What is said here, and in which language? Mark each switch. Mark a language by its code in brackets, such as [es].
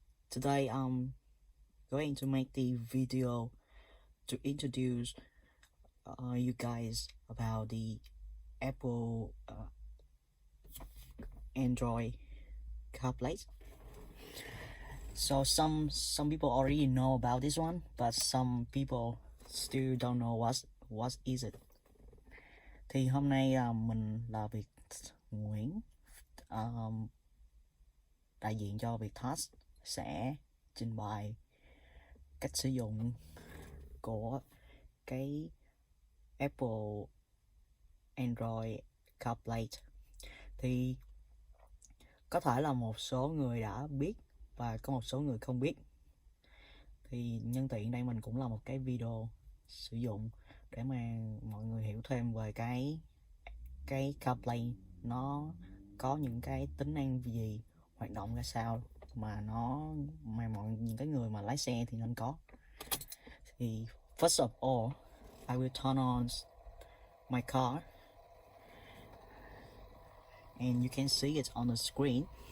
[en] Today I'm going to make the video to introduce you guys about the Apple Android CarPlay. So some people already know about this one, but some people still don't know what is it. [vi] Thì hôm nay mình là Việt Nguyễn, đại diện cho Victos sẽ trình bày cách sử dụng của cái Apple Android CarPlay. Thì có thể là một số người đã biết và có một số người không biết. Thì nhân tiện đây mình cũng làm một cái video sử dụng để mà mọi người hiểu thêm về cái CarPlay nó có những cái tính năng gì, hoạt động ra sao mà những cái người mà lái xe thì nên có. [en] Thì first of all, I will turn on my car and you can see it on the screen.